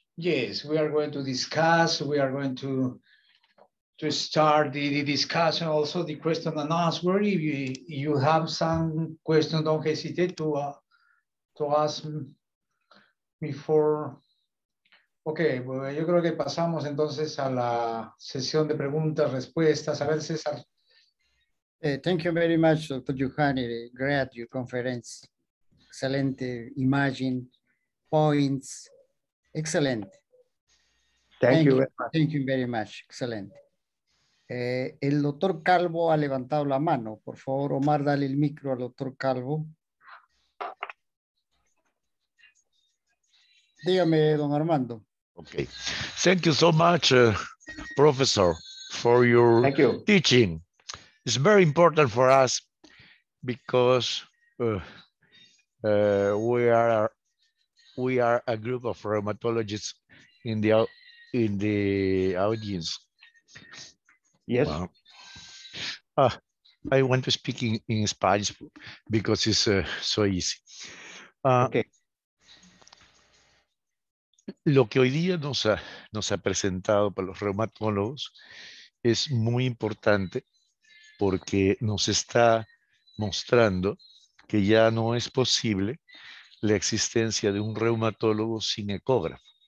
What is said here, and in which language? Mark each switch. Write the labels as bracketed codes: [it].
[en] Yes, we are going to discuss. We are going to start the discussion, also the question and answer. If you have some questions, don't hesitate to ask before. [es] Ok, bueno, yo creo que pasamos entonces a la sesión de preguntas, respuestas. A ver, César. [en] Thank you very much, Dr. Johanny. Great, your conference. Excelente imagine, points. Excelente. Thank you very much. Thank you very much. [es] Excelente. El doctor Calvo ha levantado la mano. Por favor, Omar, dale el micro al doctor Calvo. Dígame, don Armando. [en] Okay. Thank you so much, Professor, for your teaching. It's very important for us because we are a group of rheumatologists in the audience. Yes. I want to speak in Spanish because it's so easy. Okay. [es] Lo que hoy día nos ha presentado para los reumatólogos es muy importante porque nos está mostrando que ya no es posible la existencia de un reumatólogo sin ecógrafo.